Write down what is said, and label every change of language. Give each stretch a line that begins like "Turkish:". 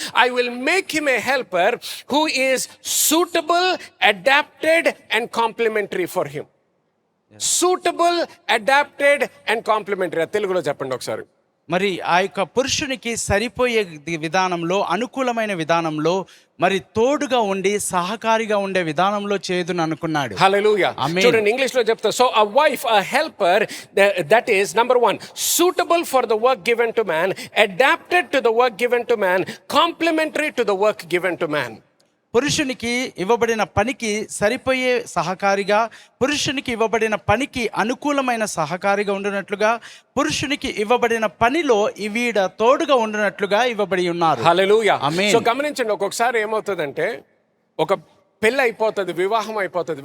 English: I will make him a helper who is suitable, adapted and complementary for him. Suitable, adapted and complementary.
Telugu: తెలుగులో చెప్పండి ఒకసారి. మరి ఆ యొక్క పురుషునికి సరిపోయే విధానంలో, అనుకూలమైన విధానంలో, మరి తోడుగా ఉండి సహకారిగా ఉండే విధానంలో చేదును అనుకున్నాడు. హల్లెలూయా. చూడండి ఇంగ్లీష్ లో చెప్తా.
English: So a wife, a helper, that is number 1, suitable for the work given to man, adapted to the work given to man, complementary to the work given to man.
Telugu: పురుషునికి ఇవ్వబడిన పనికి సరిపోయే సహకారిగా, పురుషునికి ఇవ్వబడిన పనికి అనుకూలమైన సహకారిగా ఉండునట్లుగా, పురుషునికి ఇవ్వబడిన పనిలో వీడ తోడుగా ఉండునట్లుగా ఇవ్వబడి ఉన్నారు. హల్లెలూయా. ఆమేన్. సో గమనించండి, ఒక్కొక్కసారి ఏమవుతుందంటే ఒక పెళ్ళి అయిపోతుంది, వివాహం అయిపోతుంది.